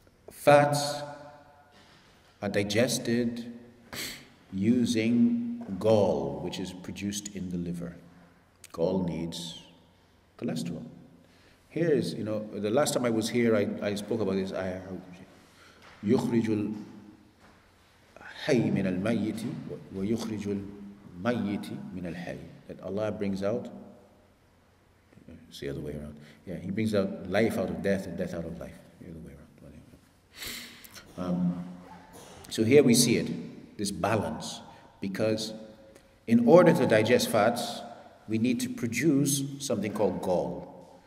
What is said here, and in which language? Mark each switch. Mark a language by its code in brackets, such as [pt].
[en] Fats are digested using gall, which is produced in the liver. Gall needs cholesterol. Here is, the last time I was here, I spoke about this ayah. [ar] يخرج الحي من الميت ويخرج الميت من الحي. [en] That Allah brings out, it's the other way around. Yeah, He brings out life out of death and death out of life. The other way around. So here we see it, this balance, because in order to digest fats, we need to produce something called gall.